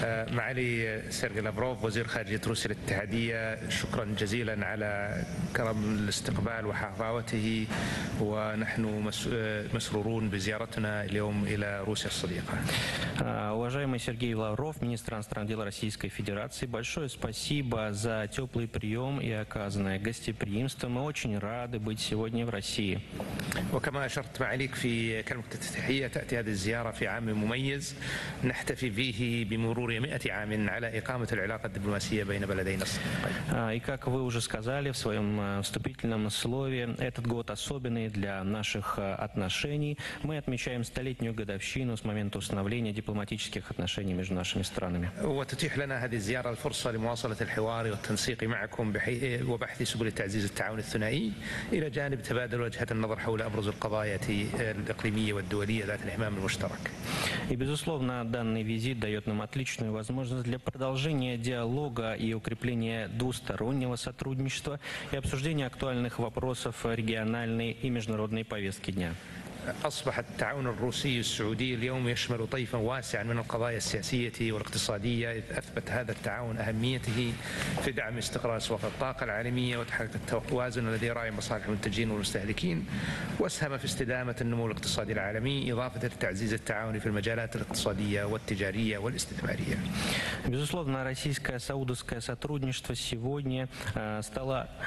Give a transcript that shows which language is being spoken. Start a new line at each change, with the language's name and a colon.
Arabic: معالي سيرغي لافروف وزير خارجية روسيا الاتحادية، شكرا جزيلا على كرم الاستقبال وحفاوته، ونحن مسرورون بزيارتنا اليوم إلى روسيا الصديقة.
Russian: Уважаемый Сергей Лавров, министр иностранных дел Российской Федерации, большое спасибо за теплый прием и оказанное гостеприимство. Мы очень рады быть сегодня в России.
Arabic: وكما أشرت معاليك في كلمة التحية، تأتي هذه الزيارة في عام مميز نحتفي به بمرور 100 عام على إقامة العلاقة الدبلوماسية بين بلدينا الصديقين.
Russian: И как вы уже сказали в своем вступительном слове, этот год особенный для наших отношений. Мы отмечаем столетнюю годовщину с момента установления дипломатических отношений между нашими странами.
Arabic: وتتيح لنا هذه الزيارة الفرصة لمواصلة الحوار والتنسيق معكم وبحث سبل تعزيز التعاون الثنائي إلى جانب تبادل وجهة النظر حول أبرز القضايا الإقليمية والدولية ذات الاهتمام المشترك.
Russian: И безусловно, данный визит дает нам отличную возможность для продолжения диалога и укрепления двустороннего сотрудничества и обсуждения актуальных вопросов региональной и международной повестки дня.
Arabic: أصبح التعاون الروسي السعودي اليوم يشمل طيفا واسعا من القضايا السياسية والاقتصادية، إذ أثبت هذا التعاون أهميته في دعم استقرار أسواق الطاقة العالمية وتحقيق التوازن الذي يراعي مصالح المنتجين والمستهلكين، وأسهم في استدامة النمو الاقتصادي العالمي إضافة لتعزيز التعاون في المجالات الاقتصادية والتجارية والاستثمارية.
Russian: Безусловно, российско-саудовское сотрудничество сегодня стало.